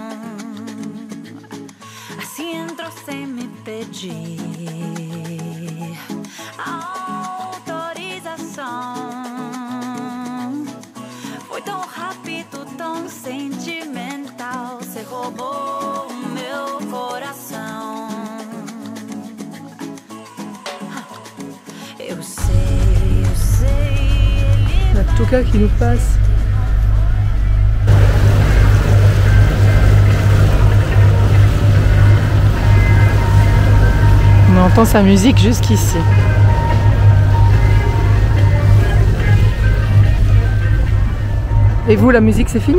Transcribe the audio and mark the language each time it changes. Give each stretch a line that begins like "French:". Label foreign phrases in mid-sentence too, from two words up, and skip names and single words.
Portuguese: Assim entrou sem me pedir autorização. Foi tão rápido, tão sentimental, cê roubou o meu coração. Eu sei,
French: On a Touka qui nous passe. On entend sa musique jusqu'ici. Et vous, la musique, c'est fini?